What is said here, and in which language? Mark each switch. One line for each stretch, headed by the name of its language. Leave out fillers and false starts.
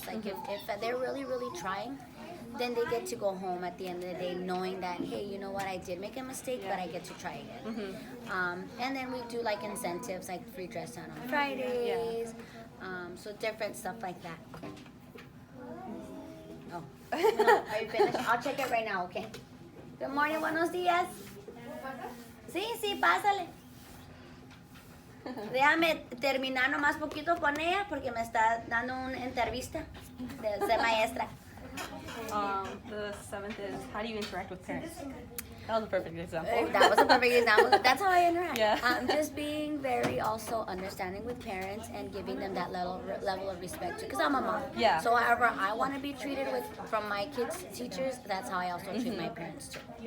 English: Like if they're really, really trying, then they get to go home at the end of the day knowing that, hey, you know what, I did make a mistake, but I get to try again. And then we do like incentives, like free dress down on Fridays. So different stuff like that. Oh, are you finished? I'll check it right now, okay? Good morning,
Spanish: buenos días. Sí, sí, pásale. Déjame terminar nomás poquito con ella porque me está dando una entrevista de ser maestra.
English: The seventh is, how do you interact with parents? That was a perfect example. That was a perfect example. That's how I interact. Yeah. Just being very also understanding with parents and giving them that level of respect too. Because I'm a mom. Yeah. So however I want to be treated with from my kids' teachers, that's how I also treat my parents too.